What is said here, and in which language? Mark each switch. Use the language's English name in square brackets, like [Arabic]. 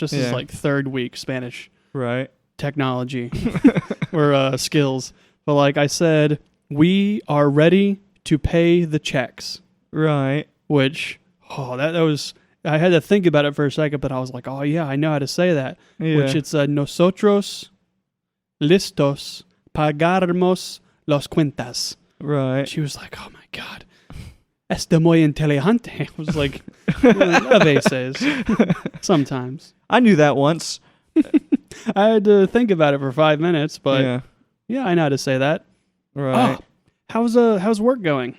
[English] This is like third week Spanish. Right. Technology or skills. But like I said, we are ready to pay the checks. Right. Which, that was, I had to think about it for a second, but I was like, oh yeah, I know how to say that. Yeah. Which it's [Spanish] nosotros listos pagarmos las cuentas. [English] Right. She was like, oh my God, [Spanish] está muy inteligente. [English] I was like, [Spanish] a veces. [English] Sometimes. I knew that once. I had to think about it for 5 minutes, but yeah, I know how to say that. Right. Oh, how's work going?